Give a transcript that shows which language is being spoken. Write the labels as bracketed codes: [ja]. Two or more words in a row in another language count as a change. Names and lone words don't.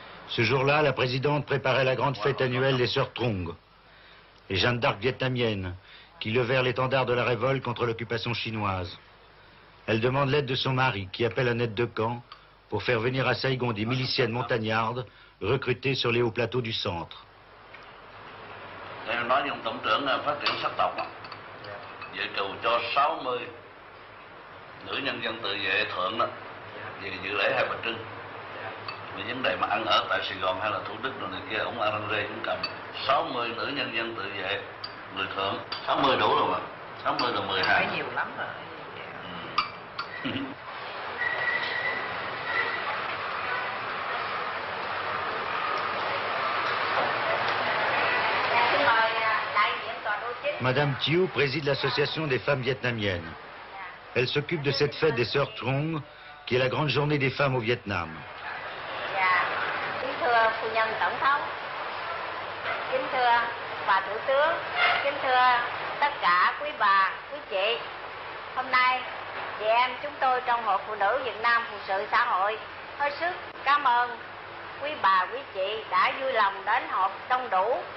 [fr] Ce jour-là, la présidente préparait la grande fête annuelle des Sœurs Trong, les Jeanne d'Arc vietnamiennes, qui levèrent l'étendard de la révolte contre l'occupation chinoise. Elle demande l'aide de son mari, qui appelle un aide de camp, pour faire venir à Saigon des miliciennes montagnardes recrutées sur les hauts plateaux du centre. [vi] Em nói với ông tổng trưởng là phát triển sắc tộc, dự trù cho 60 nữ nhân dân tự vệ thượng đó, về dự lễ Hai Bà Trưng. Vì vấn đề mà ăn ở tại Sài Gòn hay là Thủ Đức rồi này kia, ông arrange cũng cầm 60 nữ nhân dân tự vệ người thượng. 60 đủ rồi mà, 60 là 12. Nhiều lắm rồi. [fr] Madame Thieu préside l'association des femmes vietnamiennes. Elle s'occupe de cette fête des Sœurs Trong, qui est la grande journée des femmes au Vietnam. [vi] Kính thưa phu nhân tổng thống, kính thưa bà thủ tướng, kính thưa tất cả quý bà, quý chị. Hôm nay, chị em chúng tôi trong Hội Phụ nữ Việt Nam Phụ sự xã hội hết sức cảm ơn quý bà, quý chị đã vui lòng đến họp đông đủ.